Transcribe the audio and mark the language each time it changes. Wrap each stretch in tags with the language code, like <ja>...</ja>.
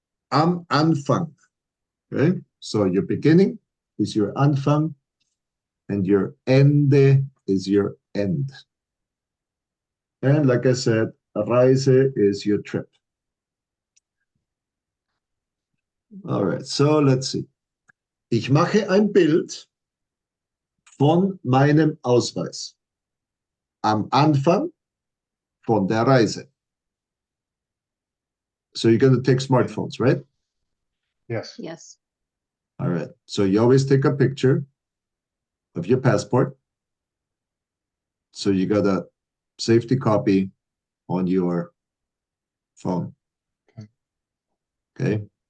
<de>Am Anfang.</de> <en>Okay, so your beginning is your Anfang, and your Ende is your end. And like I said, Reise is your trip. All right, so let's see.</en> <de>Ich mache ein Bild von meinem Ausweis am Anfang von der Reise.</de> <en>So you're going to take smartphones, right? Yes. Yes. All right. So you always take a picture of your passport. So you got a safety copy on your phone. Okay.</en>